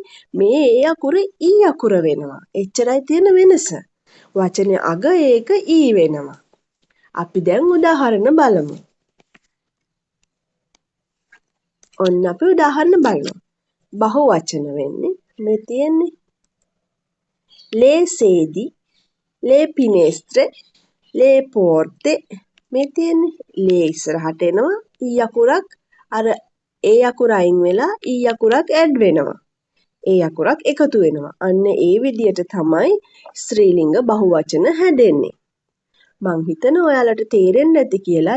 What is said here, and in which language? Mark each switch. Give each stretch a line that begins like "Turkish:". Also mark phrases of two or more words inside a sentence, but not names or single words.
Sinhala: මේ ඒ අකුරේ ඊ අකුර වෙනවා. එච්චරයි තියෙන වෙනස. වචනේ අග ඒක ඊ වෙනවා. අපි දැන් උදාහරණ බලමු. ඔන්න අපි උදාහරණ බලමු. බහුවචන වෙන්නේ මේ තියෙන්නේ
Italian: le sedi, le finestre, le porte.
Sinhala: මේ තියෙන්නේ ලේ ඉස්සරහට එනවා ඊ අකුරක් අර ඒ අකුර අයින් වෙලා ඊ අකුරක් ඇඩ් වෙනවා. ඒ අකුරක් එකතු වෙනවා. අන්න ඒ විදිහට තමයි ස්ත්‍රීලිංග බහුවචන හැදෙන්නේ. මං හිතනවා ඔයාලට තේරෙන්නේ නැති කියලා.